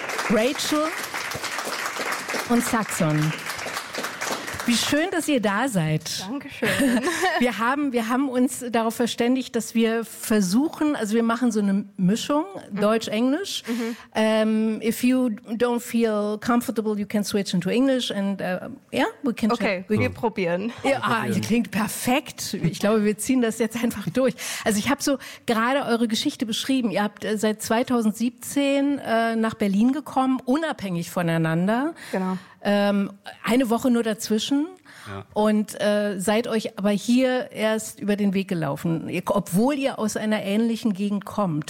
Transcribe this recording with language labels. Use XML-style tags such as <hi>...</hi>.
<de>Rachel und Saxon. Wie schön, dass ihr da seid. Dankeschön. Wir haben uns darauf verständigt, dass wir versuchen, also wir machen so eine Mischung, Deutsch-Englisch. Mhm.</de> <en>If you don't feel comfortable, you can switch into English.</en> <de>Wir probieren. Ja, ihr klingt perfekt. Ich glaube, wir ziehen das jetzt einfach durch. Also ich habe so gerade eure Geschichte beschrieben. Ihr habt seit 2017 nach Berlin gekommen, unabhängig voneinander. Genau. Eine Woche nur dazwischen, und seid euch aber hier erst über den Weg gelaufen, obwohl ihr aus einer ähnlichen Gegend kommt.</de>